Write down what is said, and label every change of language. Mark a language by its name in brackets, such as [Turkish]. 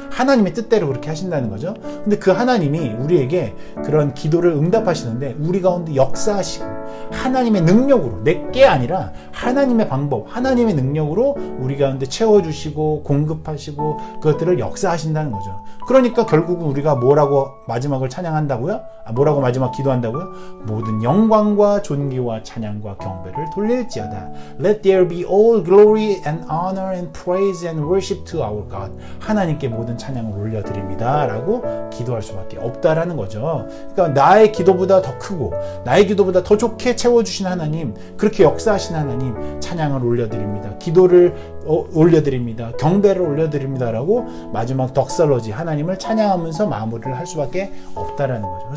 [Korean] 하나님의 뜻대로 그렇게 하신다는 거죠. 근데 그 하나님이 우리에게 그런 기도를 응답하시는데 우리 가운데 역사하시고 하나님의 능력으로 내게 아니라 하나님의 방법, 하나님의 능력으로 우리 가운데 채워주시고 공급하시고 그것들을 역사하신다는 거죠. 그러니까 결국은 우리가 뭐라고 마지막을 찬양한다고요? 뭐라고 마지막 기도한다고요? 모든 영광과 존귀와 찬양과 경배를 돌릴지어다. [English] Let there be all glory and honor and praise and worship to our God. [Korean] 하나님께 모든 찬양을 올려드립니다. 라고 기도할 수밖에 없다라는 거죠. 그러니까 나의 기도보다 더 크고 나의 기도보다 더 좋게 채워주신 하나님, 그렇게 역사하신 하나님 찬양을 올려드립니다. 기도를 올려드립니다. 경배를 올려드립니다. 라고 마지막 덕설러지 하나님을 찬양하면서 마무리를 할 수밖에 없다라는 거죠.